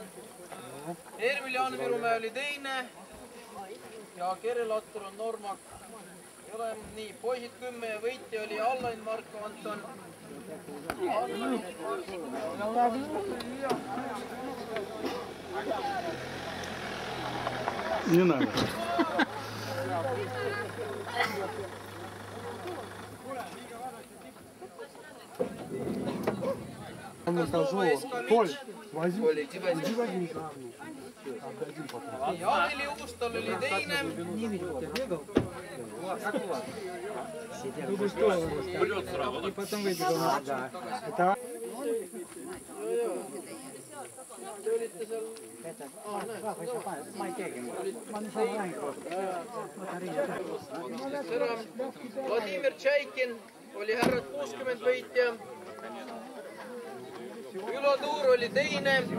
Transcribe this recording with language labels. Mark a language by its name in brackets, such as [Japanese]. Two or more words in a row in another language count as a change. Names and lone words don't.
[Estonian] Ermil Jaanvirumäe oli teine ja Kerel Attur on Normak. Ei ole nii, poisid 10 ja võitja oli Allain Marko Anton. [Russian] Не надо. Он сказал, Коль, возьми, иди возьми камни. Отдадим потом. [Estonian] Jaanili Uustal oli teine. [Russian] Полет сразу. И потом выбегал на... Да. Это... [Estonian] Vladimir Tšaikin oli härrad 60 võitja. Ülo Tuur oli teine.